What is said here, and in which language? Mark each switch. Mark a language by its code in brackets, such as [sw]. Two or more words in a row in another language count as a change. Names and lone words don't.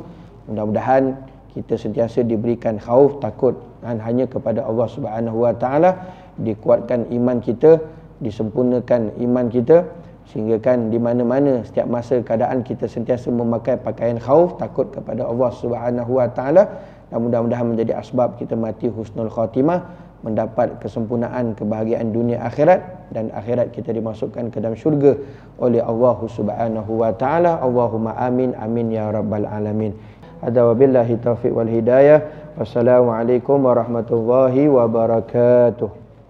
[ms] Mudah-mudahan kita sentiasa diberikan khauf, takut hanya kepada Allah [ar] سبحانه وتعالى, [ms] dikuatkan iman kita, disempurnakan iman kita, sehingga kan di mana-mana setiap masa keadaan kita sentiasa memakai pakaian khauf, takut kepada Allah [ar] سبحانه وتعالى, [ms] dan mudah-mudahan menjadi asbab kita mati [ar] حسن الخاتمة, [ms] mendapat kesempurnaan kebahagiaan dunia akhirat, dan akhirat kita dimasukkan ke dalam syurga oleh Allah [ar] سبحانه وتعالى. اللهم آمين، آمين يا رب العالمين. هذا وبالله التوفيق والهداية. والسلام عليكم ورحمة الله وبركاته.